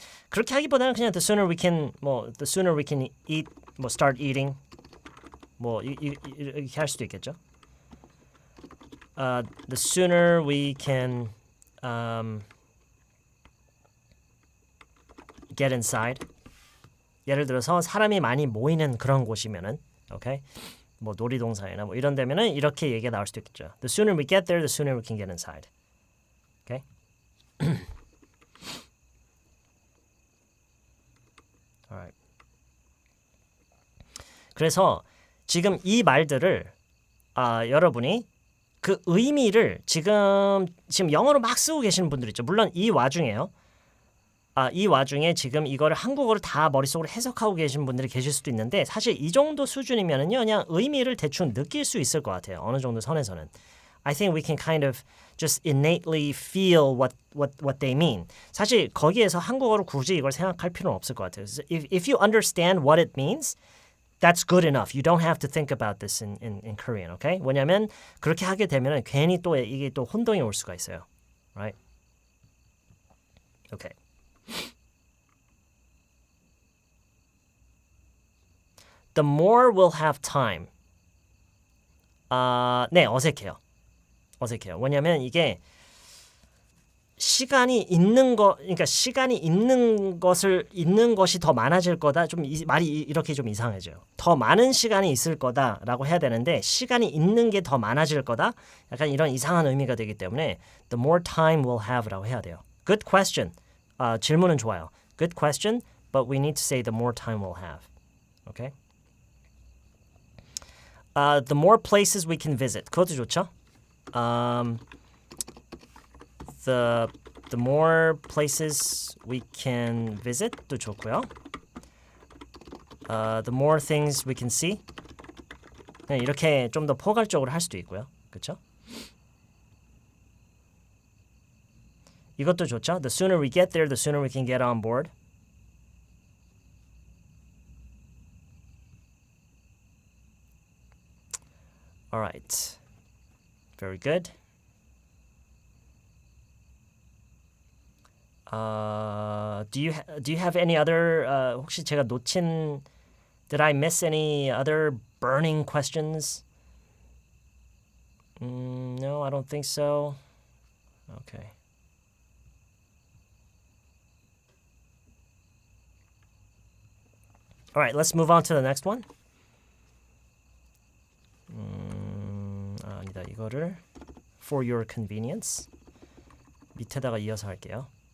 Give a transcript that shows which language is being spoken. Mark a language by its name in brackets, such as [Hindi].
[Korean] 그렇게 하기보다는 그냥 [English] the sooner we can eat, start eating. [Korean] 이렇게 할 수도 있겠죠. [English] The sooner we can get inside. [Korean] 예를 들어서 사람이 많이 모이는 그런 곳이면은, okay? 놀이동산이나 이런 데면은 이렇게 얘기가 나올 수도 있겠죠. [English] The sooner we get there, the sooner we can get inside. Okay? Alright. [Korean] 그래서 지금 이 말들을 여러분이 그 의미를 지금 영어로 막 쓰고 계시는 분들 있죠. 물론 이 와중에요. 이 와중에 지금 이거를 한국어로 다 머릿속으로 해석하고 계신 분들이 계실 수도 있는데 사실 이 정도 수준이면은요. 그냥 의미를 대충 느낄 수 있을 것 같아요. 어느 정도 선에서는. [English] I think we can kind of just innately feel what they mean. [Korean] 사실 거기에서 한국어로 굳이 이걸 생각할 필요는 없을 것 같아요. [English] If you understand what it means, that's good enough. You don't have to think about this in Korean, okay? [Korean] 왜냐면 그렇게 하게 되면은 괜히 또 이게 또 혼동이 올 수가 있어요. [English] Right? Okay. The more we'll have time. [Korean] 네, 어색해요. 왜냐면 이게 시간이 있는 그러니까 시간이 있는 것이 더 많아질 거다. 좀 말이 이렇게 좀 이상해져요. 더 많은 시간이 있을 거다라고 해야 되는데 시간이 있는 게 더 많아질 거다. 약간 이런 이상한 의미가 되기 때문에 [English] the more time we'll have [Korean] 라고 해야 돼요. [English] Good question. [Korean] 질문은 좋아요. [English] Good question, but we need to say the more time we'll have. Okay? The more places we can visit. [Korean] 그것도 좋죠? [English] The more places we can visit도 좋고요. The more things we can see. [Korean] 이렇게 좀 더 포괄적으로 할 수도 있고요. 그렇죠? 이것도 좋죠? [English] The sooner we get there, the sooner we can get on board. All right. Very good. Do you have any other [Korean] 혹시 제가 놓친 [English] Did I miss any other burning questions? No, I don't think so. Okay. All right, let's move on to the next one. [Korean] 아니다. 이거를 [English] for your convenience [Korean] 밑에다가 이어서 할게요.